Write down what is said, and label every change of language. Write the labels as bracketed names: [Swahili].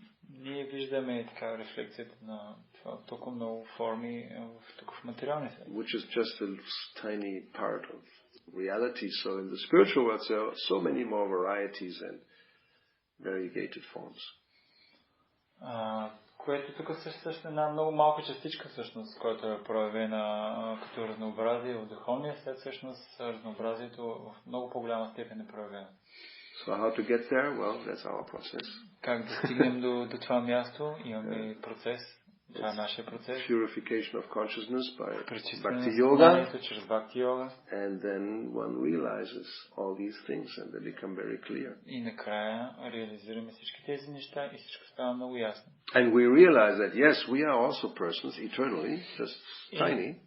[Bulgarian] Ние виждаме така рефлексията на толкова много форми в материалния свят. [English] Which is just a tiny part of reality. So in the spiritual world there are so many more varieties and variegated forms. [Bulgarian] Което тук също е една много малка частичка всъщност, която е проявена като разнообразие в духовния свят, всъщност разнообразието в много по-голяма степен е проявено. [English] So how to get there? Well, that's our process. [Bulgarian] Как да стигнем до това място? Имаме процес. Това е нашия процес. [English] Purification of consciousness by [Bulgarian] Пречистване [English] Bhakti [Bulgarian] на съзнанието чрез Бхакти йога. [English] And then one realizes all these things and they become very clear. [Bulgarian] И накрая реализираме всички тези неща и всичко става много ясно. [English] And we realize that yes, we are also persons eternally, just tiny.